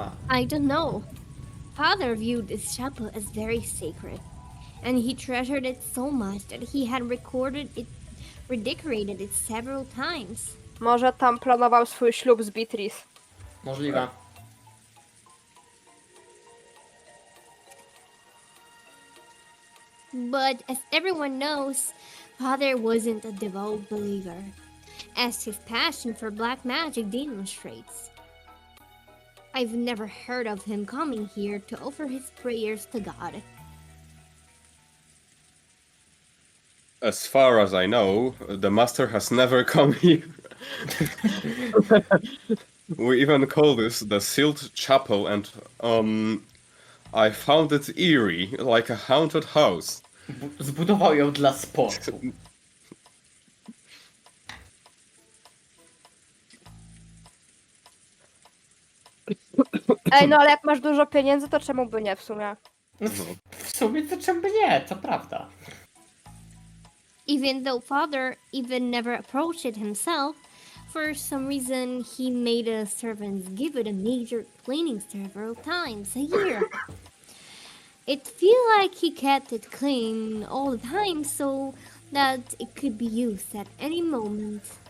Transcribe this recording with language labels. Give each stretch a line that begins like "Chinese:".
English: I don't know. Father viewed this chapel as very sacred, and he treasured it so much that he had redecorated it several times.
Polish: Może tam planował swój ślub z Beatrice. Możliwe.
English: But as everyone knows, Father wasn't a devout believer, as his passion for black magic demonstrates. I've never heard of him coming here to offer his prayers to God. As far as I know, the master has never come here. We even call this the sealed chapel, and I found it eerie, like a haunted house.
Polish: Zbudował ją dla sportu. Ej, no ale jak masz dużo pieniędzy, to czemu by nie w sumie? No, w sumie to czemu by nie, to prawda.
English: Even though Father even never approached it himself, for some reason he made a servants give it a major cleaning several times a year. It feel like he kept it clean all the time so that it could be used at any moment.